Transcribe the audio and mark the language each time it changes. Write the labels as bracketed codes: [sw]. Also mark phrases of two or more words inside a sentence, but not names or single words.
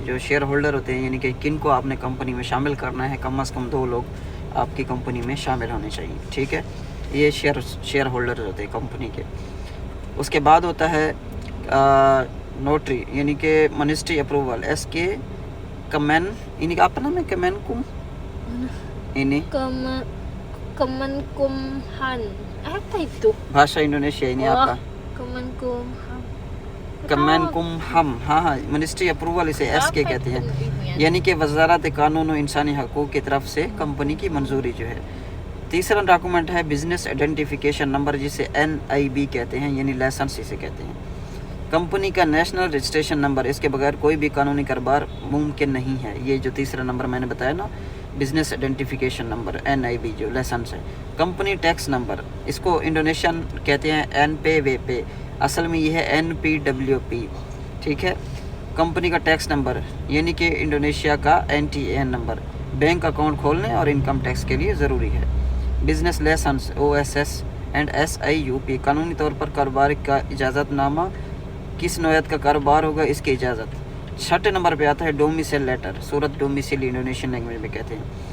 [ur] جو [en] shareholder [ur] ہوتے ہیں یعنی کہ کن کو آپ نے کمپنی میں شامل کرنا ہے, کم از کم 2 لوگ آپ کی کمپنی میں شامل ہونے چاہیے. ٹھیک ہے, یہ [en] shareholder [ur] ہوتے ہیں کمپنی کے. اس کے بعد ہوتا ہے نوٹری یعنی کہ [en] ministry approval, [ur] SK کمین, یعنی کہ آپ کا نام ہے کمین کم, یعنی [id] Kemenkumhan. Apa itu? [ur] بھاشا انڈونیشیا یعنی آپ کا Kemenkumhan. کمین کم ہم, ہاں, [en] ministry approval [ur] اسے SK کہتے ہیں, یعنی کہ وزارت قانون و انسانی حقوق کی طرف سے کمپنی کی منظوری جو ہے. تیسرا ڈاکومنٹ ہے [en] business identification number, [ur] جسے NIB کہتے ہیں, یعنی لائسنس اسے کہتے ہیں. کمپنی کا [en] national registration number, [ur] اس کے بغیر کوئی بھی قانونی کاروبار ممکن نہیں ہے. یہ جو تیسرا نمبر میں نے بتایا نا, [en] business identification number [ur] NIB جو لائسنس ہے. [en] company tax number, [ur] اس کو انڈونیشین کہتے ہیں NPWP, اصل میں یہ ہے NPWP. ٹھیک ہے, کمپنی کا [en] tax number [ur] یعنی کہ انڈونیشیا کا NTN نمبر. [en] bank account [ur] کھولنے اور [en] income tax [ur] کے لیے ضروری ہے. [en] business license OSS and SIUP, [ur] قانونی طور پر کاروبار کا اجازت نامہ، کس نوعیت کا کاروبار ہوگا اس کی اجازت. 6 نمبر پے آتا ہے [en] domicile letter, [id] surat domisili [en] Indonesian language [ur] میں کہتے ہیں.